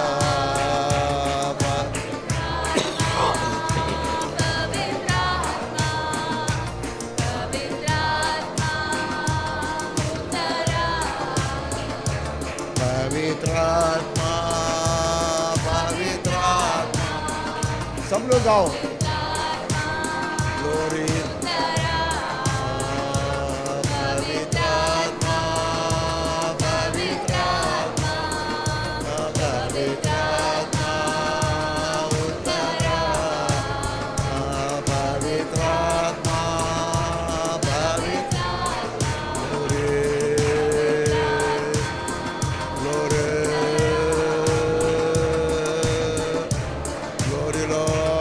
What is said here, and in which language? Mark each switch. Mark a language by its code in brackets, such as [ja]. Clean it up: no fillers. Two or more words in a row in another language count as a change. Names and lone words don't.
[hi] पवित्रात्मा पवित्रात्मा उतरा, पवित्रात्मा पवित्रात्मा। सब लोग गाओ। ग्लोरी पवित्रात्मा पवित्रात्मा पवित्रात्मा उतरा, पवित्रात्मा पवित्रात्मा [en] Glory glory Lord.